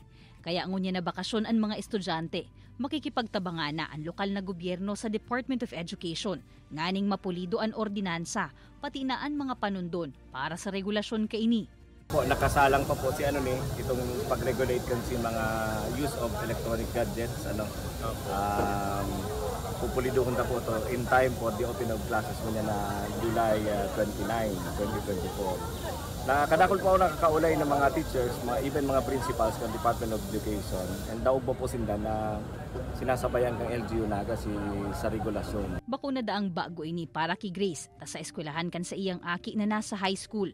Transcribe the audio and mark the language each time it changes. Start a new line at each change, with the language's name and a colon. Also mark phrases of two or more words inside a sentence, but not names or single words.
Bikol: Kaya ngunya na bakasyon ang mga estudyante, makikipagtabanga na ang lokal na gobyerno sa Department of Education, nganing mapulido ang ordinansa, pati na ang mga panundon para sa regulasyon kaini. Nakasalang pa po si itong pag-regulate kan si mga
English: use of electronic gadgets,
Bikol: pupuliduhon na po to
English: in time for the open of classes
Bikol: mo niya na July 29, 2024. Nakadakol po ako nakakaulay ng mga teachers, even mga principals ng Department of Education, and daog po sila na sinasabayan ng LGU Naga sa regulasyon. Bakuna daang bago ini para kay Grace, ta sa eskwelahan kan sa iyang aki na nasa high school.